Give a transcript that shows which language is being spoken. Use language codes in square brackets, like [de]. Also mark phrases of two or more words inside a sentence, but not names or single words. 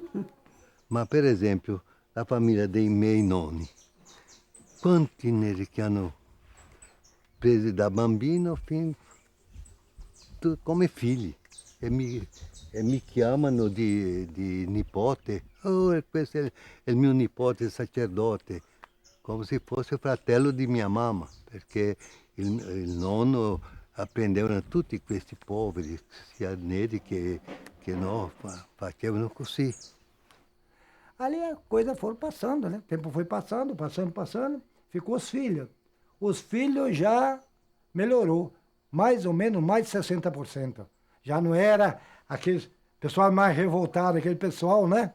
[it] Ma per esempio, la famiglia dei miei nonni, quanti neri che hanno preso da bambino come figli e mi chiamano di nipote. Oh, questo è il mio nipote sacerdote, come se fosse fratello di mia mamma, perché il nonno apprendevano tutti questi poveri, sia neri che no, facevano così. [pt] Ali a coisa foi passando, né? O tempo foi passando, ficou os filhos. Os filhos já melhorou, mais ou menos mais de 60%. Já não era aquele pessoal mais revoltado, aquele pessoal, né?